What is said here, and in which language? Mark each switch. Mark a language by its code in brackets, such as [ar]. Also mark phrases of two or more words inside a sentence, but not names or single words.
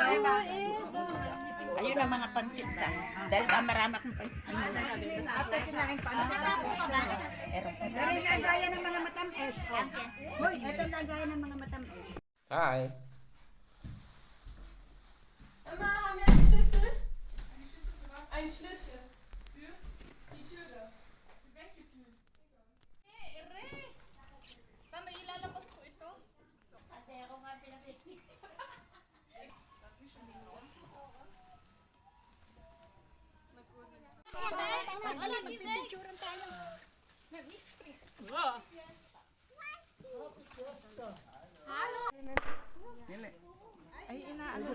[tl] Ayun ang mga pansit ka. Dahil marami akong pansit. After kinain pa. Pero yung gaya ng mga matamis. Hoy, ito ang gaya ng mga matamis. Hi. Mama, [de] haben wir einen Schlüssel? Einen Schlüssel. Für die Türe. Für welche Tür? [tl] Saan na ilalabas ko ito? Ate, ako nga pinapiknik. Alam, magpipicturan tayo. Ay, inaano.